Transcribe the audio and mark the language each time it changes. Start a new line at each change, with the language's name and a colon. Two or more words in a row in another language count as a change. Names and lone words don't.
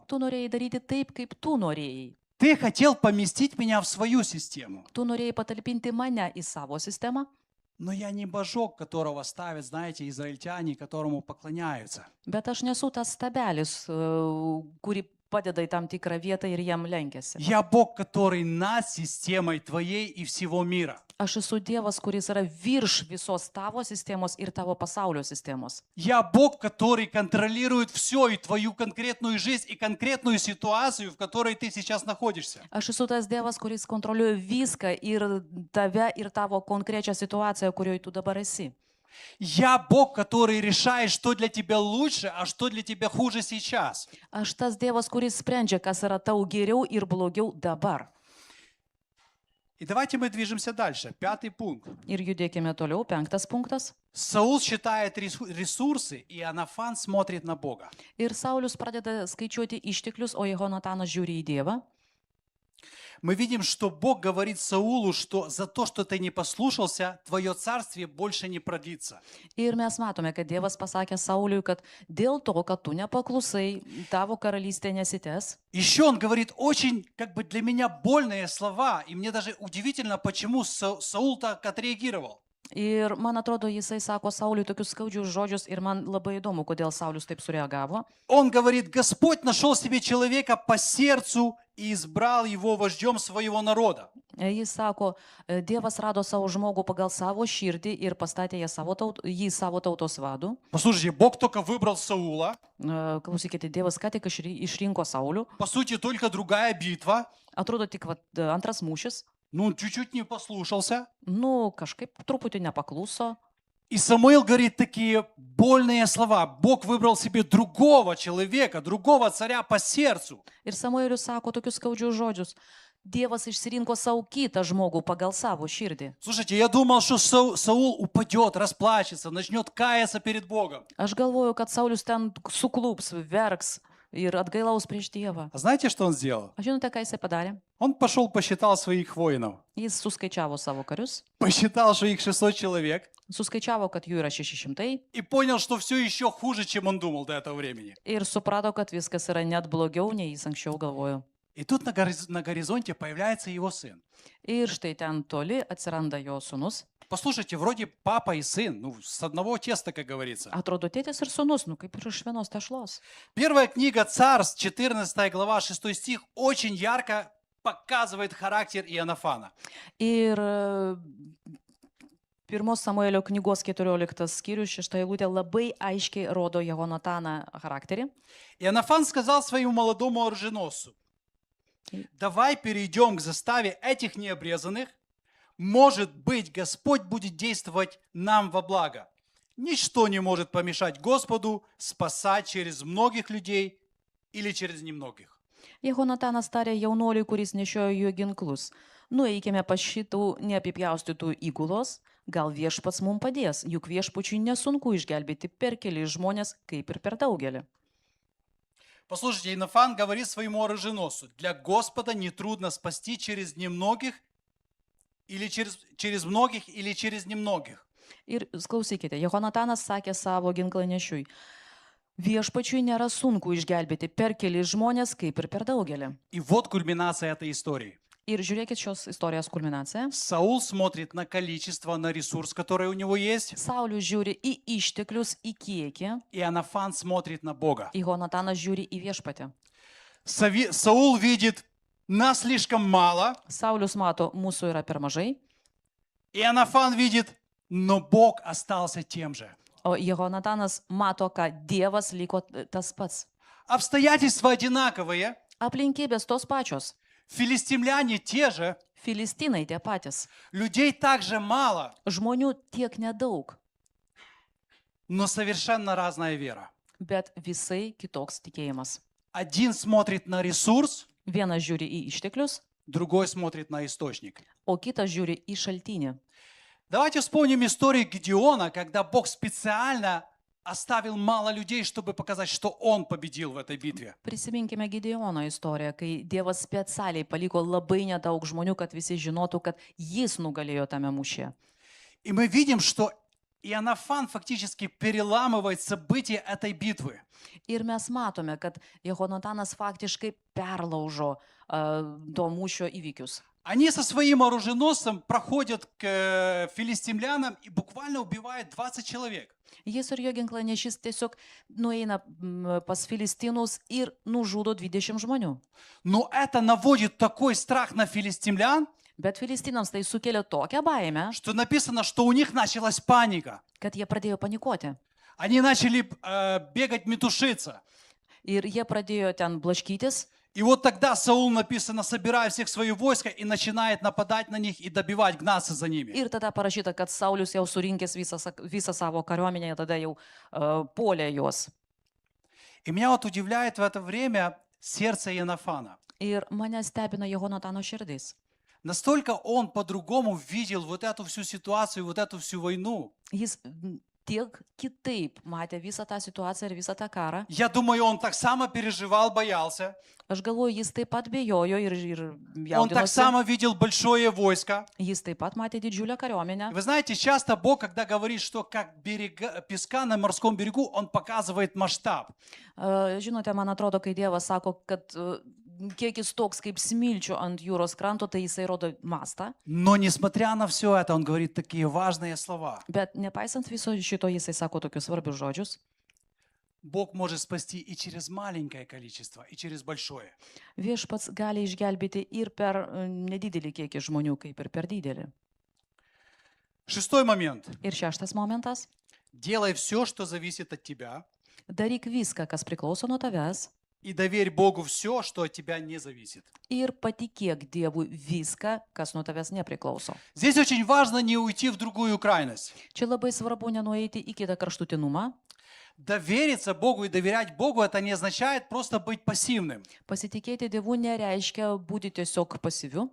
Lithuanian: Tu norėjai daryti taip, kaip tu norėjai.
Russian: Ты хотел поместить меня в свою систему.
Lithuanian: Tu norėjai patalpinti mane į savo sistemą.
Russian: Но я не божок, которого ставят, знаете, израильтяне, которому поклоняются.
Lithuanian: Bet aš nesu tas stabelis, kurį padeda į tam tikrą vietą ir jam lenkiasi.
Russian: Я Бог, который над системой твоей и всего мира.
Lithuanian: Aš esu Dievas, kuris yra virš visos tavo sistemos ir tavo pasaulio sistemos.
Russian: Я Бог, который контролирует все, и твою конкретную жизнь, и конкретную ситуацию, в которой ты сейчас находишься.
Lithuanian: Aš esu tas Dievas, kuris kontroliuoja viską ir tave, ir tavo konkrečią situaciją, kurioje tu dabar esi.
Russian: Я Бог, который решает, что для тебя лучше, а что для тебя хуже сейчас.
Lithuanian: Aš tas Dievas, kuris sprendžia, kas yra tau geriau ir blogiau dabar.
Russian: И давайте мы движемся дальше. 5 пункт.
Lithuanian: Ir judėkime toliau. 5 punktas.
Russian: Саул считает ресурсы, и Иоаннафан смотрит на Бога.
Lithuanian: Ir Saulius pradeda skaičiuoti išteklius, o Jehonatanas žiūri į Dievą.
Russian: Мы видим, что Бог говорит Саулу, что за то, что ты не послушался, твое царствие больше не продлится.
Lithuanian: Ir mes matome, kad Dievas pasakė Sauliui, kad dėl to, kad tu nepaklusai, tavo karalystė nesitęs.
Russian: Еще он говорит очень, как бы для меня больные слова, и мне даже удивительно, почему Саул так отреагировал.
Lithuanian: Ir man atrodo, jisai sako Sauliui tokius skaudžius žodžius ir man labai įdomu, kodėl Saulius taip sureagavo.
Russian: Он говорит, Господь нашел себе человека по сердцу и избрал его вождем своего народа.
Lithuanian: Jis sako, Dievas rado savo žmogų pagal savo širdį ir pastatė jį savo tautos vadų.
Russian: Послушайте, Бог только выбрал Саула.
Lithuanian: Klausykite, Dievas ką tik išrinko Saulių.
Russian: По сути, только другая битва.
Lithuanian: Atrodo tik antras mūšis.
Russian: Ну, чуть-чуть не послушался.
Lithuanian: Nu, kažkaip truputį nepakluso.
Russian: И Самуил говорит такие больные слова. Бог выбрал себе другого человека, другого царя по сердцу.
Lithuanian: Ir Samuelius sako tokius skaudžius žodžius. Dievas išsirinko savo kitą žmogų pagal savo širdį.
Russian: Слушайте, я думал, что Саул упадет, расплачется, начнет каяться перед Богом.
Lithuanian: Aš galvoju, kad Saulius ten suklups, verks ir atgailaus prieš Dievą.
Russian: А знаете, что он сделал?
Lithuanian: Aš žinote, ką jisai padarė?
Russian: Он пошел, посчитал своих воинов.
Lithuanian: Jis suskaičiavo savo karius,
Russian: Посчитал, что их 600 человек.
Lithuanian: suskaičiavo, kad jų yra 600
Russian: И понял, что все еще хуже, чем он думал до этого времени.
Lithuanian: ir suprato, kad viskas yra net blogiau, nei jis anksčiau galvojo.
Russian: И тут на горизонте появляется его сын.
Lithuanian: Ir štai ten toli atsiranda jo sūnus.
Russian: Послушайте, вроде папа и сын, ну, с одного теста, как говорится.
Lithuanian: Atrodo, tėtis ir sūnus, nu kaip ir iš vienos tešlos.
Russian: Первая книга Царств, 14 глава, 6 стих, очень ярко показывает характер Иоаннафана.
Lithuanian: Ir pirmos Samuelio knygos 14 skyrius 6 eilutė labai aiškiai rodo Jehonataną charakterį.
Russian: Иоаннафан сказал своему молодому оруженосцу: давай перейдем к заставе этих необрезанных. Может быть, Господь будет действовать нам во благо. Ничто не может помешать Господу спасать через многих людей или через немногих.
Lithuanian: Jehonatanas tarė jaunuoliui, kuris nešiojo jų ginklus. Nueikime pas šitų neapipjaustytų įgulos, gal viešpats mums padės, juk viešpačiui nesunku išgelbėti per keli žmonės, kaip ir per daugelį.
Russian: Послушайте, Иоаннафан говорит своему оруженосцу: для Господа нетрудно спасти через немногих или через многих или через немногих.
Lithuanian: Ir klausykite, Jehonatanas sakė savo ginklanešiui, viešpačiui nėra sunku išgelbėti per keli žmonės, kaip ir per daugelį.
Russian: И вот кульминация этой истории.
Lithuanian: Ir žiūrėkit šios istorijos kulminaciją.
Russian: Саул смотрит на количество, на ресурс, который у него есть.
Lithuanian: Saulius žiūri į išteklius, į kiekį,
Russian: Иоаннафан смотрит на Бога.
Lithuanian: Jehonatanas žiūri į viešpatį.
Russian: Саул видит: нас слишком мало.
Lithuanian: Saulius mato, mūsų yra per mažai,
Russian: Иоаннафан видит: но Бог остался тем же.
Lithuanian: o Jehonatanas mato, kad Dievas liko tas pats.
Russian: Обстоятельства одинаковые.
Lithuanian: Aplinkybės tos pačios.
Russian: Филистимляне те же.
Lithuanian: Filistinai tie patys.
Russian: Людей также мало.
Lithuanian: Žmonių tiek nedaug,
Russian: Но совершенно разная вера.
Lithuanian: bet visai kitoks tikėjimas.
Russian: Один смотрит на ресурс,
Lithuanian: Vienas žiūri į išteklius,
Russian: другой смотрит на источник.
Lithuanian: o kitas žiūri į šaltinį.
Russian: Давайте вспомним историю Гедеона, когда Бог специально оставил мало людей, чтобы показать, что он победил в этой битве.
Lithuanian: Prisiminkime Gideono istoriją, kai Dievas specialiai paliko labai nedaug žmonių, kad visi žinotų, kad jis nugalėjo tame mūšyje.
Russian: И мы видим, что Иоаннафан фактически переламывает события этой битвы.
Lithuanian: Ir mes matome, kad Jehonatanas faktiškai perlaužo to mūšio įvykius.
Russian: Они со своим оруженосцем проходят к филистимлянам и буквально убивают 20 человек.
Lithuanian: Jis ir jo ginklainešys tiesiog nueina pas Filistinus ir nužudo 20 žmonių.
Russian: Но это наводит такой страх на филистимлян,
Lithuanian: Bet Filistinams tai sukėlė tokią baimę,
Russian: что написано, что у них началась паника.
Lithuanian: kad jie pradėjo panikuoti.
Russian: Они начали бегать, метушиться.
Lithuanian: Ir jie pradėjo ten blaškytis.
Russian: И вот тогда Саул, написано, собирает всех свои войска и начинает нападать на них и добивать, гнаться за ними.
Lithuanian: Ir tada parašyta, kad Saulius jau surinkęs visą savo kariuomenę, tada jau puolė juos.
Russian: И меня вот удивляет в это время сердце Иоаннафана.
Lithuanian: Ir mane stebina Jehonatano širdis.
Russian: Настолько он по-другому видел вот эту всю ситуацию, вот эту всю войну.
Lithuanian: Jis tiek kitaip matė visą tą situaciją ir visą tą karą.
Russian: Я думаю, он так само переживал, боялся.
Lithuanian: Aš galvoju, jis taip pat bijojo ir
Russian: Он так
Lithuanian: jaudinosi.
Russian: само видел большое войско.
Lithuanian: Jis taip pat matė didžiulę kariuomenę.
Russian: Вы знаете, часто Бог, когда говорит, что как песка на морском берегу, Он показывает масштаб.
Lithuanian: Žinote, man atrodo, kai Dievas sako, kad kiekis toks kaip smilčių ant jūros kranto, tai jisai rodo mastą.
Russian: Но несмотря на все это, Он говорит такие важные слова.
Lithuanian: Bet nepaisant viso šito, jisai sako tokius svarbius žodžius.
Russian: Бог может спасти и через маленькое количество, и через большое.
Lithuanian: Viešpats gali išgelbėti ir per nedidelį kiekį žmonių, kaip ir per didelį.
Russian: Шестой момент.
Lithuanian: Ir šeštas momentas.
Russian: Делай все, что зависит от тебя,
Lithuanian: Daryk viską, kas priklauso nuo tavęs.
Russian: и доверь Богу все, что от тебя не зависит.
Lithuanian: Ir patikėk Dievui viską, kas nuo tavęs nepriklauso.
Russian: Здесь очень важно не уйти в другую крайность.
Lithuanian: Čia labai svarbu nenueiti į kitą kraštutinumą.
Russian: Довериться Богу и доверять Богу, это не означает просто быть пассивным.
Lithuanian: Pasitikėti Dievu nereiškia būti tiesiog pasyviu.